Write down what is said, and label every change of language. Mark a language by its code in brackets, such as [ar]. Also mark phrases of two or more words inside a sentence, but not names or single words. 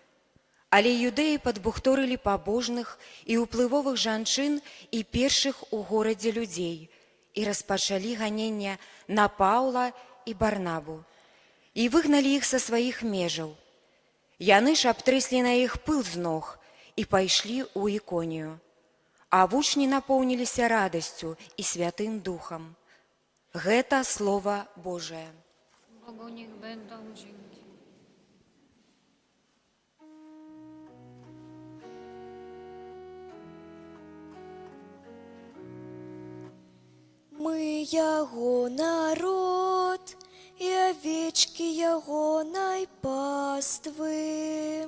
[be] Але юдэі падбухторылі пабожных і ўплывовых жанчын і першых у горадзе людзей і распачалі ганенне на Паўла і Барнабу і выгналі іх са сваіх межаў. Яны ж абтрэслі на іх пыл з ног і пайшлі ў Іконію. А вучні напоўніліся радасцю і Святым Духам. Гэта Слова Божае. [pl] Bogu niech będą dzięki. [be] Мы яго народ, і авечкі ягонай паствы.